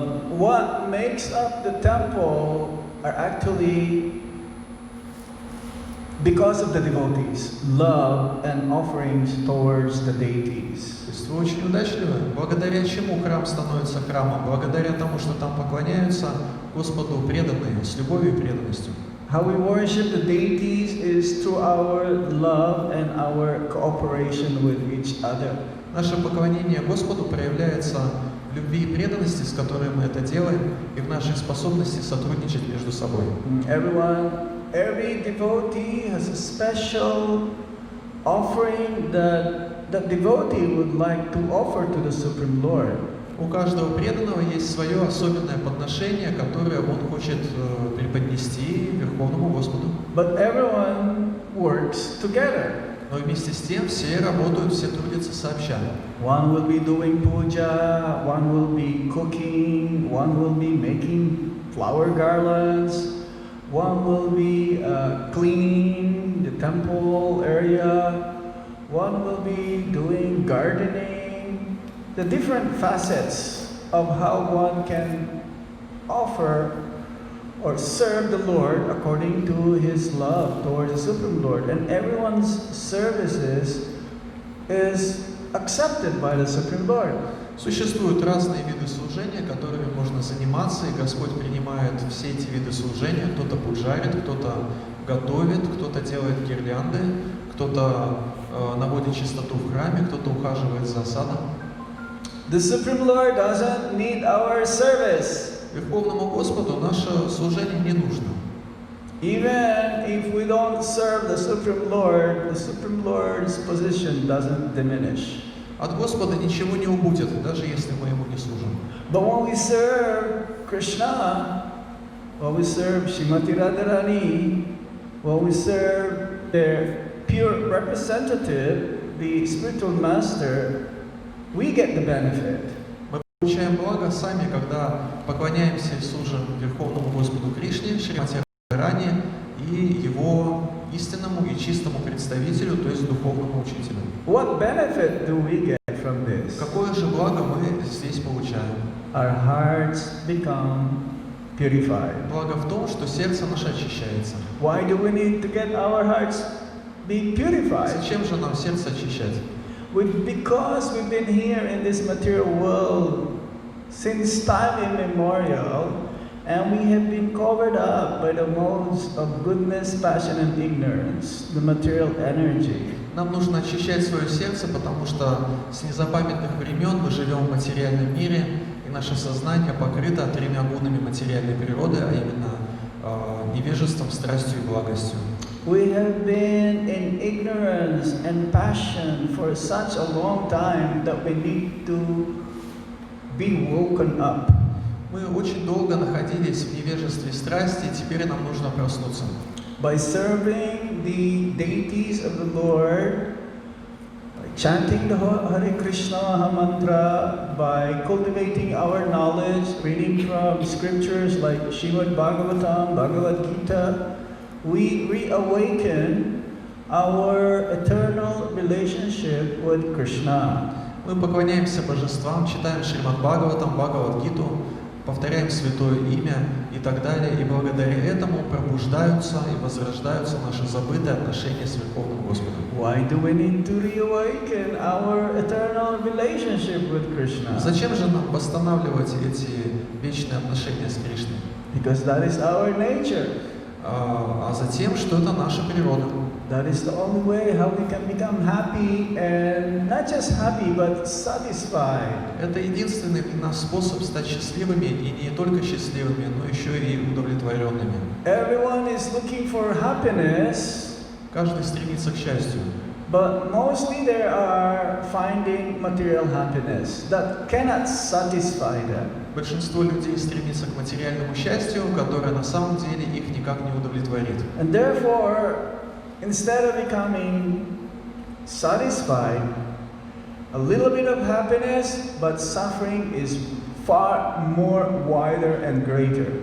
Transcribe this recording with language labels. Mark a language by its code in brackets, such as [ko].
[en] What makes up the temple are actually because of the devotees, love and offerings towards the deities. [ru] То есть вы очень удачливы. Благодаря чему храм становится храмом? Благодаря тому, что там поклоняются Господу преданные, с любовью и преданностью. [en] How we worship the deities is through our love and our cooperation with each other. [ru] Наше поклонение Господу проявляется в любви и преданности, с которой мы это делаем, и в нашей способности сотрудничать между собой. [en] Every devotee has a special offering that the devotee would like to offer to the Supreme Lord. [ru] У каждого преданного есть свое особенное подношение, которое он хочет преподнести Верховному Господу. [en] But everyone works together. [ru] Но вместе с тем все работают, все трудятся сообща. [en] One will be doing puja, one will be cooking, one will be making flower garlands, one will be cleaning the temple area, one will be doing gardening. The different facets of how one can offer or serve the Lord according to his love towards the Supreme Lord. And everyone's services is accepted by the Supreme Lord. [ru] Существуют разные виды служения, которыми можно заниматься, и Господь принимает все эти виды служения. Кто-то пуджарит, кто-то готовит, кто-то делает гирлянды, кто-то наводит чистоту в храме, кто-то ухаживает за садом. [en] The Supreme Lord doesn't need our service. [ru] Верховному Господу наше служение не нужно. [en] Even if we don't serve the Supreme Lord's position doesn't diminish. [ru] От Господа ничего не убудет, даже если мы Ему не служим. [en] But when we serve Krishna, when we serve Srimati Radharani, when we serve their pure representative, the spiritual master, we get the benefit. [ru] Мы получаем благо сами, когда поклоняемся и служим Верховному Господу Кришне, Шримати Радхарани и Его истинному и чистому представителю, то есть духовному учителю. [en] What benefit do we get from this? [ru] Какое же благо мы здесь получаем? [en] Our hearts become purified. [ru] Благо в том, что сердце наше очищается. [en] Why do we need to get our hearts be purified? [ru] Зачем же нам сердце очищать? [en] Because we've been here in this material world since time immemorial, and we have been covered up by the modes of goodness, passion, and ignorance, the material energy. [ru] Нам нужно очищать свое сердце, потому что с незапамятных времен мы живем в материальном мире, и наше сознание покрыто тремя гунами материальной природы, а именно невежеством, страстью и благостью. [en] We have been in ignorance and passion for such a long time that we need to be woken up. [ru] Мы очень долго находились в невежестве и страсти, и теперь нам нужно проснуться. [en] By serving the deities of the Lord, by chanting the Hare Krishna Maha Mantra, by cultivating our knowledge, reading from scriptures like Srimad Bhagavatam, Bhagavad Gita, we reawaken our eternal relationship with Krishna. [ru] Мы поклоняемся божествам, читаем Шримад Бхагаватам, Бхагавад-гиту, повторяем святое имя и так далее, и благодаря этому пробуждаются и возрождаются наши забытые отношения с Верховным Господом. [en] Why do we need to reawaken our eternal relationship with Krishna? [ru] Зачем же нам восстанавливать эти вечные отношения с Кришной? [en] Because that is our nature. [ru] А затем, что это наша природа. [en] That is the only way how we can become happy, and not just happy, but satisfied. [ru] Это единственный для нас способ стать счастливыми, и не только счастливыми, но еще и удовлетворенными. [en] Everyone is looking for happiness, [ru] Каждый стремится к счастью. [en] but mostly they are finding material happiness that cannot satisfy them. [ru] Большинство людей стремится к материальному счастью, которое на самом деле их никак не удовлетворит. [en] And therefore, instead of becoming satisfied, a little bit of happiness, but suffering is far more wider and greater.